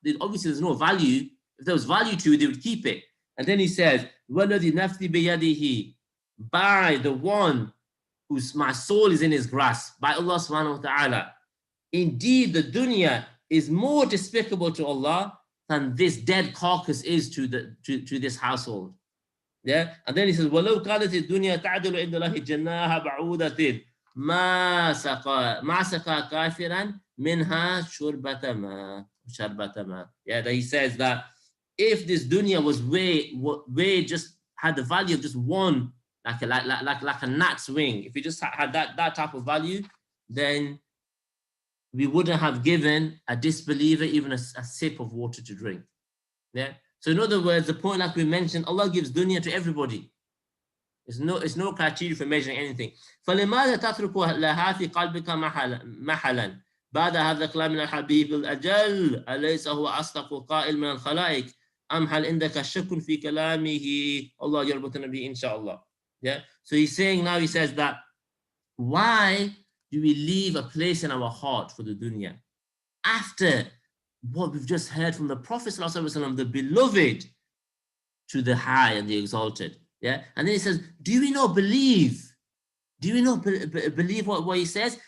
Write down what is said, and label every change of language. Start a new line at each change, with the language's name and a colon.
English: Obviously, there's no value. If there was value to it, they would keep it. And then he says,
Arabic: وَالَّذِي نَفْسِي بِيَدِهِ,
English: by the one whose my soul is in his grasp, by Allah subhanahu wa ta'ala. Indeed, the dunya is more despicable to Allah than this dead carcass is to this household. Yeah, and then he says,
Arabic: وَلَوْ كَانَتِ الدُّنْيَا تَعْدِلُ عِنْدَ اللَّهِ جَنَّاهَ بَعُودَةٍ مَا سَقَى كَافِرًا مِنْهَا شُرْبَةَ مَا.
English: Yeah, that he says that if this dunya was way just had the value of just one, like a gnat's wing, if you just had that type of value, then we wouldn't have given a disbeliever even a sip of water to drink. Yeah. So in other words, the point like we mentioned, Allah gives dunya to everybody. It's no criteria for measuring anything.
Arabic: فَلِمَاذَا تَتْرُكُ لَهَا فِي قَلْبِكَ مَحَلًا بعد هذا الكلام من الحبيب الأجل أليس هو أصدق قائل من الخلائق أم هل عندك شك في كلامه الله يربطنا به إن شاء الله.
English: Yeah. So he's saying now, he says that why do we leave a place in our heart for the dunya after what we've just heard from the Prophet ﷺ, the beloved to the high and the exalted? Yeah. And then he says, do we not believe? Do we not believe what he says?